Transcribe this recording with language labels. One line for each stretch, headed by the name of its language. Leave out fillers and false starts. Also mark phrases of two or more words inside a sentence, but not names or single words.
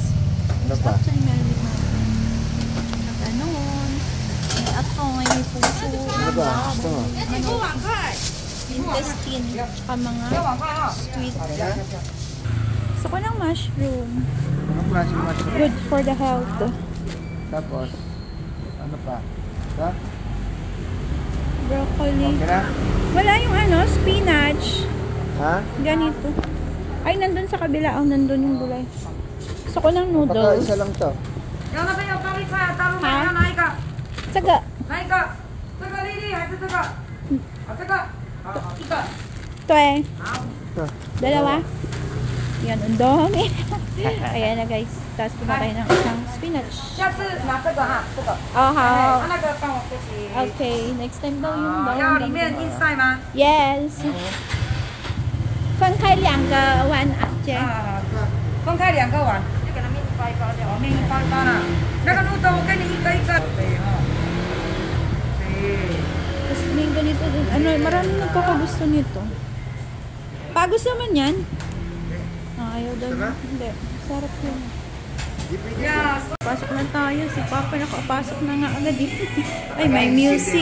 Filipino: Ano pa? Ganon. May atoy, may puso. Ano ba? Gusto mo? Intestine. Tsaka mga sweet. Gusto ko ng mushroom. Anong klaseng mushroom?
English: Good for the health.
Filipino: Tapos, ano pa? Ito? Broccoli. Okay na? Wala yung spinach. Ha? Ganito. Ay, nandun sa kabila. Nandun yung gulay. Gusto ko ng Baka noodles. isa lang to. Ha? Saga. Ito eh. Ito. Dalawa. Yan, ang dami. Ayan na guys. Tapos kumakain ng isang spinach. Okay, next time daw yung bawang. Yes.
Chinese: 分开2个碗啊，姐。分开2个碗，就给它面包一包掉。面一包一包啦，那个绿豆我给你一个一个。对哈。
Filipino: Tapos may ganito din. Maraming nagkakagusto nito. Pagos naman yan. Ayaw daw. Hindi. Sarap yun. Pasok na tayo. Si Papa nakapasok na nga agad dito. Ay, may music.